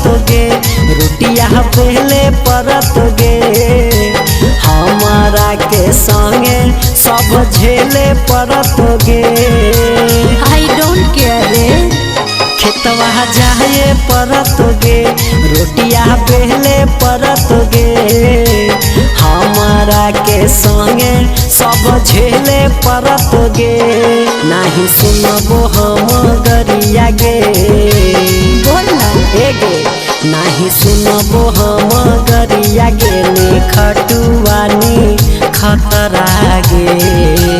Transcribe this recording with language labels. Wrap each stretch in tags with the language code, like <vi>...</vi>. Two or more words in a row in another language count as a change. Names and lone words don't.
<anp>गे रोटिया पहले परत गे हमारा के संगे सब झेले परत गे।</anp> <en>I don't care रे</en> <anp>खेतवा जाए परत गे रोटिया पहले परत गे हमारा के संगे सब झेले परत गे नहीं सुनबो हम गरिया गे गे नहीं सुनबो हम गरिया गे ने खटुआनी खतरा गे।</anp>